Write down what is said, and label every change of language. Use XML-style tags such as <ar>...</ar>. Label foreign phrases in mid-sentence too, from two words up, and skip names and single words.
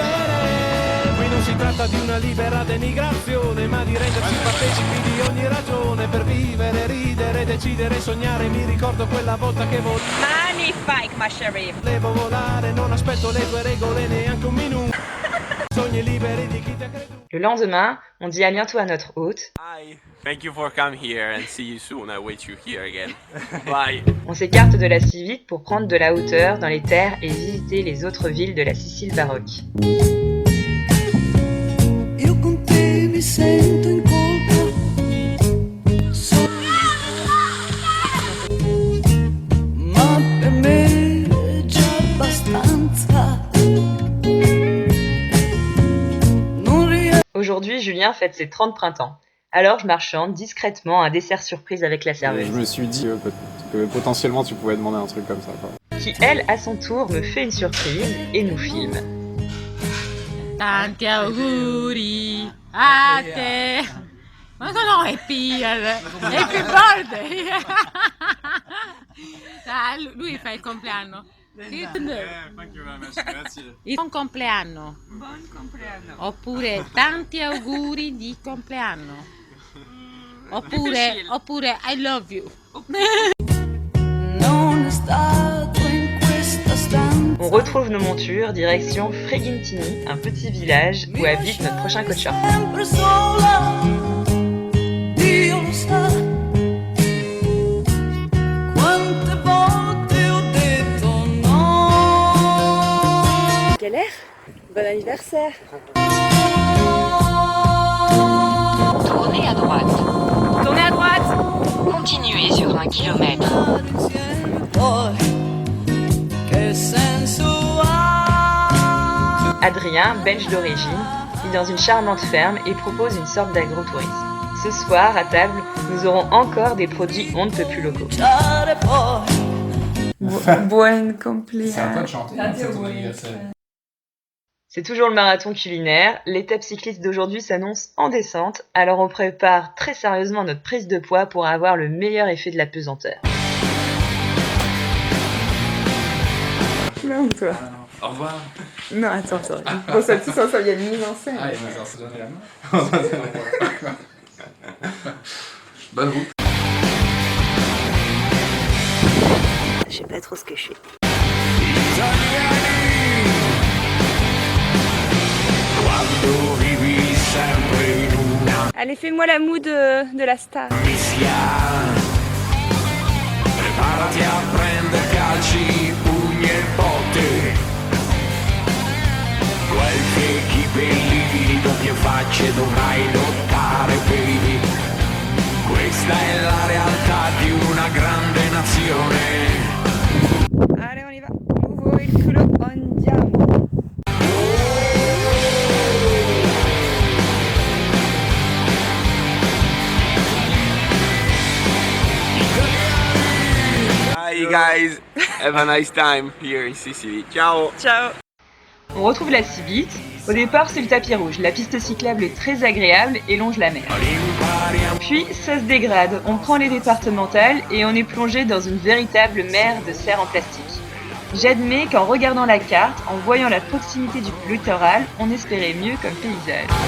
<fr>Magnifique, ma chérie. Le lendemain, on dit à bientôt à notre hôte.</fr> <en>Hi. Thank you for coming here and see you soon. I wait you here again. Bye.</en> <fr>On s'écarte de la Civite pour prendre de la hauteur dans les terres et visiter les autres villes de la Sicile baroque.</fr> <it>Io con te mi sento in colpa. Ma per me è già abbastanza.</it> <fr>Aujourd'hui, Julien fête ses 30 printemps. Alors je marchande discrètement un dessert surprise avec la serveuse. Je me suis dit que potentiellement tu pouvais demander un truc comme ça, quoi. Qui, elle, à son tour, me fait une surprise et nous filme.</fr> <it>Tanti auguri a te. Ma no, è Pier.</it> <en>Happy birthday.</en> <it>Lui fa il compleanno.</it> <en>Thank you very much,</en> <it>grazie. Buon compleanno. Buon compleanno. Oppure tanti auguri di compleanno.</it> <en>Oppure I love you.</en> <it>Non è stato in questa stanza.</it> <fr>On retrouve nos montures, direction Fregentini, un petit village où habite notre prochain coacheur.</fr> <it>Sempre sola. Dio lo sa. Quante volte ho detto no.</it> <fr>Quel air? Bon anniversaire. Tournez à droite. Tournez à droite. Continuez sur 1 kilomètre.</fr> <it>Insieme poi. Che senso ha?</it> <fr>Adrien, belge d'origine, vit dans une charmante ferme et propose une sorte d'agrotourisme. Ce soir, à table, nous aurons encore des produits on ne peut plus locaux.</fr> <it>Lasciare poi. Buon compleanno.</it> <fr>C'est à toi de chanter, c'est ton anniversaire. C'est toujours le marathon culinaire, l'étape cycliste d'aujourd'hui s'annonce en descente, alors on prépare très sérieusement notre prise de poids pour avoir le meilleur effet de la pesanteur. Non, toi. Au revoir. Non, attends. Bon, ça, tous ensemble, il y a une mise en scène. Ah, il va se donner la main. Bonne route. Je sais pas trop ce que je fais. Allez, fais-moi la moue de la star.</fr> <it>Preparati a prendere calci, pugni e botte. Quel che chi belli doppie facce dovrai lottare, baby. Questa è la realtà di una grande nazione.</it> <fr>Allez, on y va. Nouveau</fr> <it>il culo andiamo.</it> <en>Hi guys, have a nice time here in Sicily.</en> <it>Ciao. Ciao.</it> <fr>On retrouve la Cibite. Au départ, c'est le tapis rouge. La piste cyclable est très agréable et longe la mer. Puis, ça se dégrade. On prend les départementales et on est plongé dans une véritable mer de serre en plastique. J'admets qu'en regardant la carte, en voyant la proximité du littoral, on espérait mieux comme paysage.</fr>